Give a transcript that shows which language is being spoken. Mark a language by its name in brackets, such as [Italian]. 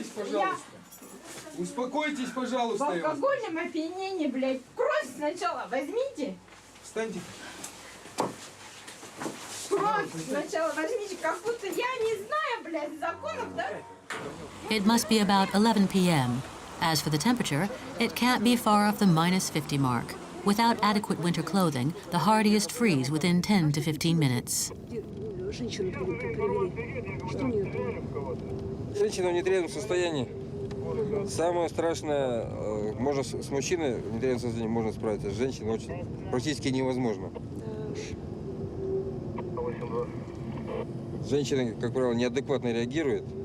[Russian] Успокойтесь, пожалуйста. Успокойтесь, пожалуйста. В алкогольном опьянении, блядь, кровь сначала возьмите. Встаньте. Кровь сначала возьмите, как будто я не знаю, блядь, законов, да? [English] It must be about 11 p.m. As for the temperature, it can't be far off the minus 50 mark. Without adequate winter clothing, the hardiest freeze within 10 to 15 minutes. [Russian] Женщину привели. Что у нее? Женщина в нетрезвом состоянии. Самое страшное, можно с мужчиной в нетрезвом состоянии можно справиться, с женщиной очень практически невозможно. Женщина, как правило, неадекватно реагирует.